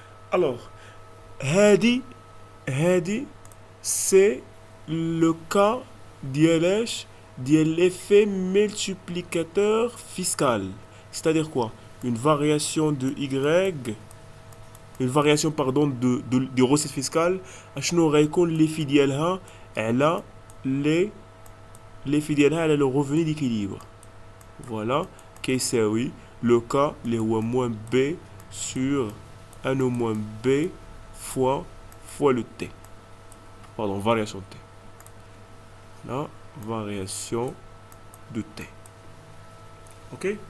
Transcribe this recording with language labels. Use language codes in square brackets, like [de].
[fr] Alors هذه c'est le cas de l'effet multiplicateur fiscal. C'est-à-dire quoi? Une variation de y, une variation pardon de recettes fiscales. [ar] شنو غيكون l'effet ديالها على l'effet ديالها على [fr] le revenu d'équilibre. Voilà كيساوي le cas اللي هو moins b sur 1 au moins b fois le t. Pardon, variation de t. La variation de t. Ok.